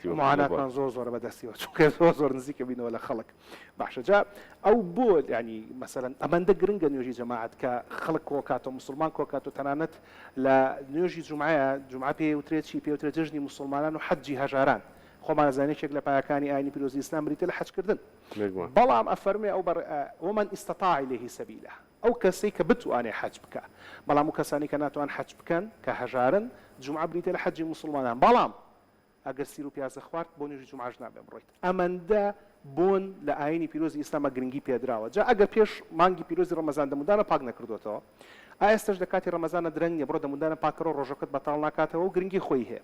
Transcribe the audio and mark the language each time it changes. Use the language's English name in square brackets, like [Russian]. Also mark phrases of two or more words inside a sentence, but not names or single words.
[Central Kurdish] معاناتمان زۆر بەدەستیەوە چونکە زۆر نزیکە بینەوە لە خەڵک باشە جا ئەو بۆ ینی مەسەلەن ئەمەندە گرنگە نوێژی جەماعەت کە خەڵک کۆکاتەوە مسلمان کۆکات و تەنانەت لە نوێژی جومعەیە جومعە پێوترێت چی پێوترێت جژنی مسلمانان و حەجی هەژاران خۆمان زانێکێک لە پایەکانی ئاینی پیرۆزی ئیسلام بریتە لە حەجکردن بەڵام ئەفەرمێ ئەو [Arabic] ومن استطاع إليه سبيلا [Central Kurdish] ئەو کەسەی کە بتوانێ حەج بکە بەڵام و کەسانی کە ناتوان حەج بکەن کە هەژارن جومعە بریتە لە حەجی مسلمانان بەڵام ئەگەر سیر و پیازە خوارد بۆ نوێژی جومعەش نابێ بڕۆیت ئەمەندە بۆن لە ئاینی پیرۆزی ئیسلامە گرنگی پێدراوە جا ئەگەر پێش مانگی پیرۆزی ڕەمەزان دەمودانە پاک نەکردوێتەوە ئێستش لە کاتی ڕەمەزانە درەنگ نیە بڕۆ دەمودانە پاکەوە ڕۆژەکەت بەتاڵ ناکاتەوە و گرنگی خۆی هەیە